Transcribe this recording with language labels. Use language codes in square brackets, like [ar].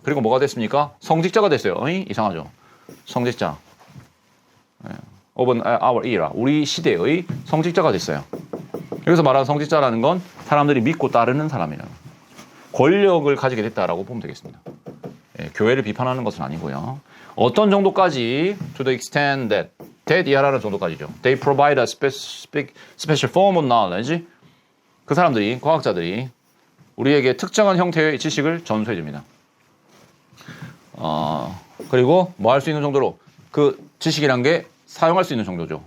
[ko] 그리고 뭐가 됐습니까? 성직자가 됐어요. 이상하죠. 성직자. [en] of our era. [ko] 우리 시대의 성직자가 됐어요. 여기서 말하는 성직자라는 건 사람들이 믿고 따르는 사람이라는 권력을 가지게 됐다라고 보면 되겠습니다. 교회를 비판하는 것은 아니고요. 어떤 정도까지 [en] to the extent that [ko] 이하라는 정도까지죠. [en] They provide a special form of knowledge. [ko] 그 사람들이, 과학자들이 우리에게 특정한 형태의 지식을 전수해 줍니다. 그리고 뭐 할 수 있는 정도로 그 지식이란 게 사용할 수 있는 정도죠.